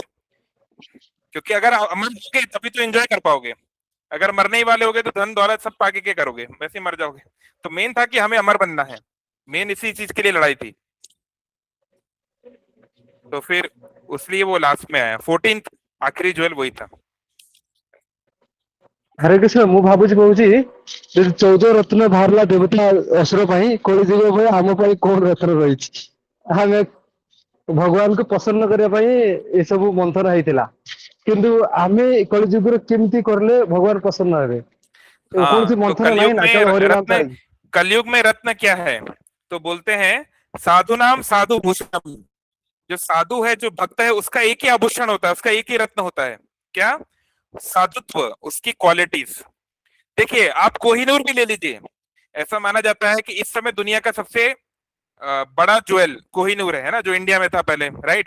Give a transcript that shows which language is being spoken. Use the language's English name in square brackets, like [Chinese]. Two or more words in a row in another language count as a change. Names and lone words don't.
[Hindi] क्योंकि अगर अमर होगे तभी तो एंजॉय कर पाओगे, अगर मरने ही वाले होगे तो धन दौलत सब पाके क्या करोगे, वैसे ही मर जाओगे। तो मेन था कि हमें अमर बनना है, मेन इसी चीज के लिए लड़ाई थी। तो फिर उसलिए वो लास्ट में आया, 14th आखिरी ज्वेल वही था। [Odia] ହରେ କୃଷ୍ଣ ମୁ ଭାବୁଚି କହୁଚି ଯଦି 14 ରତ୍ନ ବାହାରିଲା ଦେବତା ଅସୁର ପାଇଁ କଳି ଯୁଗ ପାଇଁ ଆମ ପାଇଁ କୋଉ ରତ୍ନ ରହିଛି ଆମେ ଭଗବାନଙ୍କୁ ପ୍ରସନ୍ନ କରିବା ପାଇଁ ଏସବୁ ମନ୍ଥନ ହେଇଥିଲା କିନ୍ତୁ ଆମେ କଳି ଯୁଗରେ କେମିତି କରିଲେ ଭଗବାନ ପ୍ରସନ୍ନ ହେବେ [Hindi] हाँ, [Odia] କୌଣସି [Hindi] तो [Odia] ମନ୍ଥନ ନାହିଁ ନା କେବଳ ହରିନାମ ଛାଡି [Hindi] कलयुग में रत्न क्या है? तो बोलते हैं [Sanskrit] साधु नाम साधु भूषणम। [Hindi] जो साधु है, जो भक्त है, उसका एक ही आभूषण होता है, उसका एक ही रत्न होता है। क्या? साधुत्व, उसकी क्वालिटीज। देखिए, आप कोहिनूर भी ले लीजिए। ऐसा माना जाता है कि इस समय दुनिया का सबसे बड़ा ज्वेल कोहिनूर है ना, जो इंडिया में था पहले, राइट।